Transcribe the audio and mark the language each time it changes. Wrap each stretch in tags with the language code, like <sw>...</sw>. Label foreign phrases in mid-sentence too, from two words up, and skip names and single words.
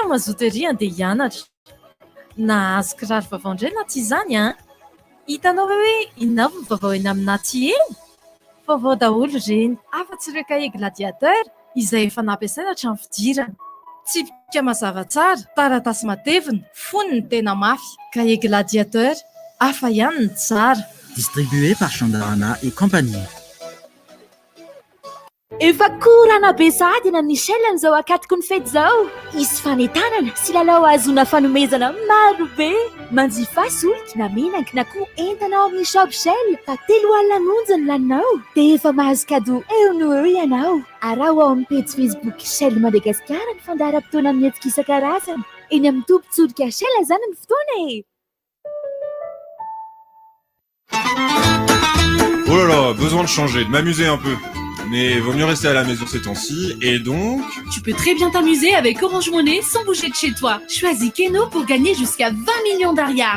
<mg>mazoto ery andeha hianatra nahazo kiraro vaovao indray na tsy izany a hitanao hoe inona ny vaovao eny aminaty eny vaovao daholo reny afa-tsy ireo kahie gladiateur izay efa nampiasaina hatramin'ny fidirana tsipika mazava tsara taratasy matevina fony ny tena mafy kahie gladiateur hafa ihany ny tsara</mg> <fr>distribué par Chandarana et compagnie.</fr> <mg>Efa korana be sahady na Michel an'izao akatoko ny fety zao isy fanentanana sy lalao azona fanomezana maro be manjifa solika na menaky na koa entanao amin'ny shop Shell fa 3 alina monja ny laninao dia efa mahazo cadeau eo no eo ianao araho ao amin'ny page Facebook Shell Madagasikara ny fandaharam-potoana amin'ny hetsika isan-karazany eny amin'ny tobin-tsodika Shell zany ny fotoana e.</mg> <fr>Oh là là, besoin de changer, de m'amuser un peu. Mais vaut mieux rester à la maison ces temps-ci, et donc... Tu peux très bien t'amuser avec Orange Money sans bouger de chez toi. Choisis Keno pour gagner jusqu'à 20 millions d'ariards.</fr>